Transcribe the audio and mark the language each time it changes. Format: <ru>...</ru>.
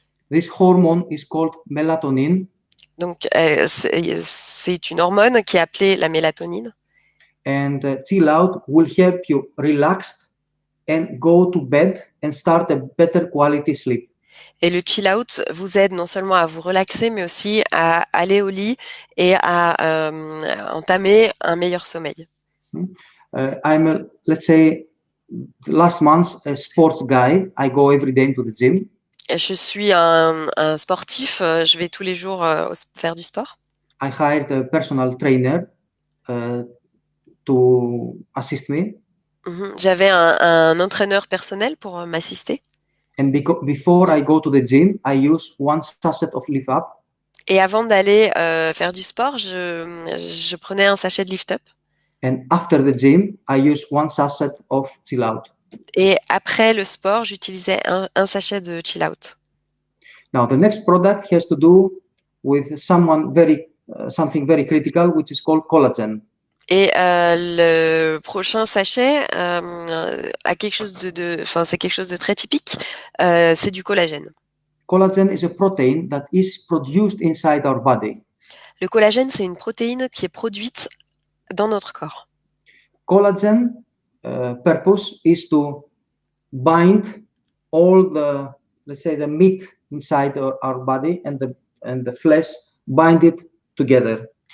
<en>This hormone is called melatonin.</en> <fr>Donc, c'est une hormone qui est appelée la mélatonine.</fr> <en>And Chill Out will help you relax and go to bed and start a better quality sleep.</en> <fr>Et le Chill Out vous aide non seulement à vous relaxer, mais aussi à aller au lit et à entamer un meilleur sommeil.</fr> <en>I'm let's say, last month a sports guy. I go every day to the gym.</en> <fr>Je suis un sportif. Je vais tous les jours faire du sport.</fr> <en>I hired a personal trainer uh, to assist me.</en> <fr>J'avais un entraîneur personnel pour m'assister.</fr> <en>And before I go to the gym, I use one sachet of Lift Up.</en> <fr>Et avant d'aller faire du sport, je prenais un sachet de Lift Up.</fr> <en>And after the gym, I use one sachet of Chill Out.</en> <fr>Et après le sport, j'utilisais un sachet de Chill Out.</fr> <en>Now, the next product has to do with something very critical, which is called collagen.</en> <fr>Et le prochain sachet a quelque chose enfin, c'est quelque chose de très typique. C'est du collagène.</fr> <en>Collagen is a protein that is produced inside our body.</en> <fr>Le collagène, c'est une protéine qui est produite dans notre corps.</fr> <en>Collagen purpose is to bind all the, let's say, the meat inside our body and the flesh, bind it together.</en>